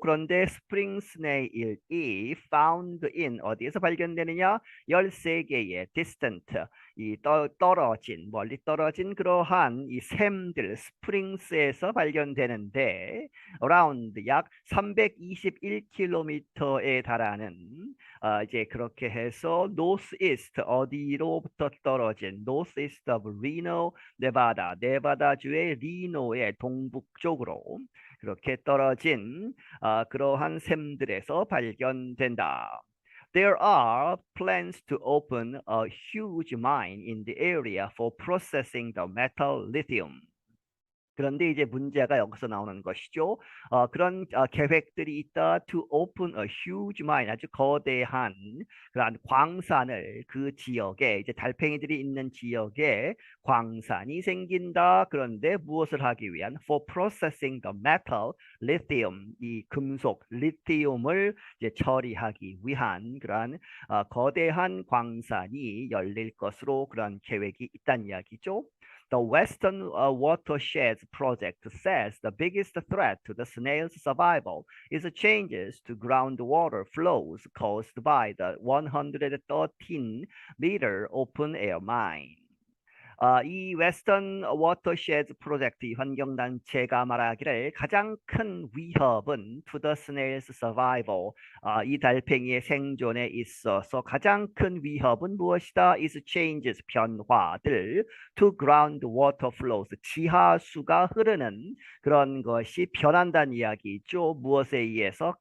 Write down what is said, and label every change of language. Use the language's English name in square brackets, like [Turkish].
[Korean] 그런데 spring snail이 found in 어디에서 발견되느냐? 13개의 distant 떨어진 멀리 떨어진 그러한 이 샘들 스프링스에서 발견되는데 around 약 321km에 달하는 이제 그렇게 해서 northeast 어디로부터 떨어진 [English] northeast of Reno, [Korean] 네바다, 네바다주의 리노의 동북쪽으로 그렇게 떨어진 그러한 샘들에서 발견된다. [English] There are plans to open a huge mine in the area for processing the metal lithium. [Korean] 그런데 이제 문제가 여기서 나오는 것이죠. 그런 계획들이 있다. To open a huge mine, 아주 거대한 그러한 광산을 그 지역에 이제 달팽이들이 있는 지역에 광산이 생긴다. 그런데 무엇을 하기 위한? [English] For processing the metal, lithium, [Korean] 이 금속 리튬을 이제 처리하기 위한 그러한 거대한 광산이 열릴 것으로 그런 계획이 있다는 이야기죠. [English] The Western Watersheds Project says the biggest threat to the snail's survival is the changes to groundwater flows caused by the 113-meter open-air mine. [Korean] 이 웨스턴 워터쉐드 프로젝트 이 환경단체가 말하기를 가장 큰 위협은 to the snail's survival, 이 달팽이의 생존에 있어서 가장 큰 위협은 무엇이다? is changes, 변화들 [English] to groundwater flows, [Korean] 지하수가 흐르는 그런 것이 변한다는 이야기죠. 무엇에 의해서?